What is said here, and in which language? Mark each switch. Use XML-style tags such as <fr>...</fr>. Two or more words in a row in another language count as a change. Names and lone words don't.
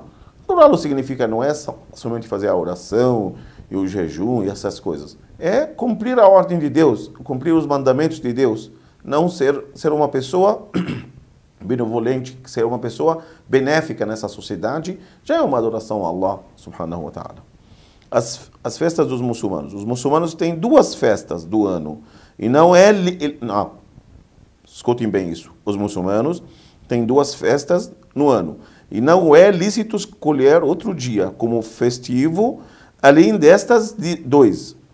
<pt>Adorá-lo significa não é somente fazer a oração e o jejum e essas coisas. É cumprir a ordem de Deus, cumprir os mandamentos de Deus, não ser uma pessoa benevolente, ser uma pessoa benéfica nessa sociedade, já é uma adoração a</pt> <ar>الله سبحانه وتعالى.</ar> <pt>As festas dos muçulmanos. Os muçulmanos têm 2 festas do ano. E não é... Não, escutem bem isso. Os muçulmanos têm 2 festas no ano. E não é lícito escolher outro dia como festivo, além destas 2.</pt>